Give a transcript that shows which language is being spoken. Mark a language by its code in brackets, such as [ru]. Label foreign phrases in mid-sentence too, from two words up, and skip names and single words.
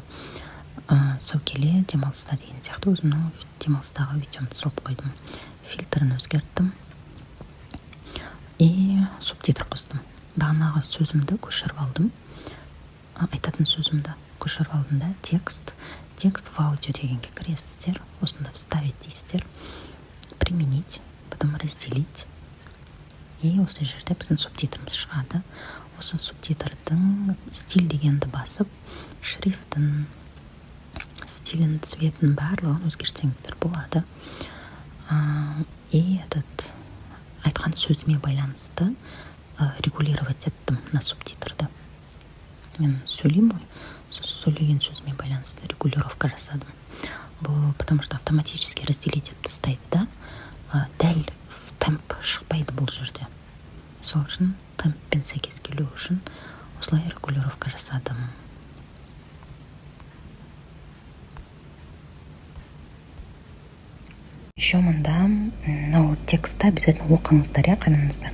[kk] Саукеле демалыста деген сияқты өзімнің демалыстағы видеомды салып қойдым. Фильтрін өзгерттім. И субтитр қостым. Бағанағы сөзімді көшіріп алдым. Айтатын сөзімді көшіріп алдым да, [ru] текст в аудио [kk] дегенге кіресіздер. Осында вставить дейсіздер. [ru] Применить, потом разделить. [kk] И осы жерде біздің субтитріміз шығады. Осы субтитрдің стиль дегенді басып, шрифтін, стилін, цветін барлығын өзгертсеңіздер болады. И айтқан сөзіме байланысты регулировать еттім на субтитрді. Мен сөйлеймін ғой, сөйлеген сөзіме байланысты регулировка жасадым. Бұл [ru] потому что автоматически разделить [kk] етіп тастайды да, дәл [ru] в темп [kk] шықпайды бұл жерде. Сол үшін темппен сәйкес келу үшін осылай регулировка жасадым. Еще мұнда текстті обязательно оқыңыздар, қараңыздар.